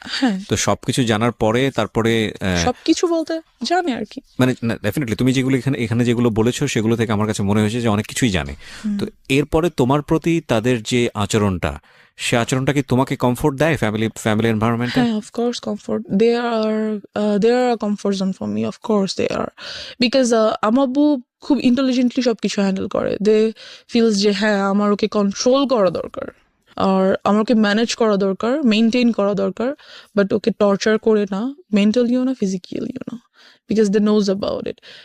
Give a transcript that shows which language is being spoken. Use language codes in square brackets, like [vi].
[bn] হ্যাঁ, তো সবকিছু জানার পরে তারপরে সবকিছু বলতে জানে আর কি। মানে ডেফিনেটলি তুমি যেগুলো এখানে যেগুলো বলেছো সেগুলো থেকে আমার কাছে মনে হয়েছে যে অনেক কিছুই জানে। তো এরপরে তোমার প্রতি তাদের যে আচরণটা, সে আচরণটা কি তোমাকে কমফোর্ট দেয় ফ্যামিলি এনভায়রনমেন্টে? [en] হ্যাঁ, of course comfort. They are a comfort zone for me. Of course they are. [bn] Because আমার আব্বু খুব ইন্টেলিজেন্টলি সবকিছু হ্যান্ডেল করে। [en] they feels [bn] যে হ্যাঁ আমার ওকে কন্ট্রোল করা দরকার, আর আমার ওকে ম্যানেজ করা দরকার, মেনটেন করা দরকার, বাট ওকে টর্চার করে না, মেন্টালিও না, ফিজিক্যালিও না, [en] Because they knows about it.